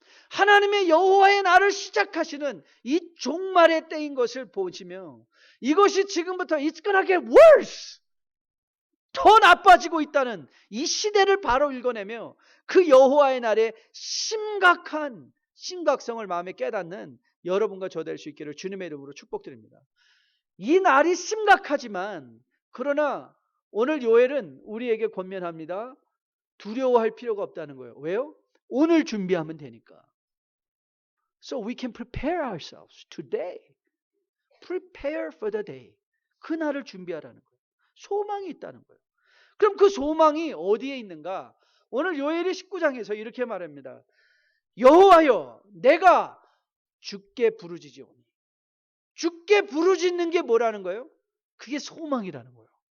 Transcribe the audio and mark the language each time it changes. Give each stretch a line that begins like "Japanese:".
Korean: 하나님의 여호와의 날을 시작하시는 이 종말의 때인 것을 보시며 이것이 지금부터
English: It's gonna get worse,
Korean: 더 나빠지고 있다는 이 시대를 바로 읽어내며 그 여호와의 날의 심각한 심각성을 마음에 깨닫는 여러분과 저 될 수 있기를 주님의 이름으로 축복드립니다. 이 날이 심각하지만 그러나 오늘 요엘은 우리에게 권면합니다. 두려워할 필요가 없다는 거예요. 왜요? 오늘 준비하면 되니까.
English: So we can prepare ourselves today. Prepare for the day.
Korean: 그 날을 준비하라는 거예요. 소망이 있다는 거예요. 그럼 그 소망이 어디에 있는가? 오늘 요엘이 19장에서 이렇게 말합니다. 여호와여 내가 주께 부르짖으오니. 주께 부르짖는 게 뭐라는 거예요? 그게 소망이라는 거예요.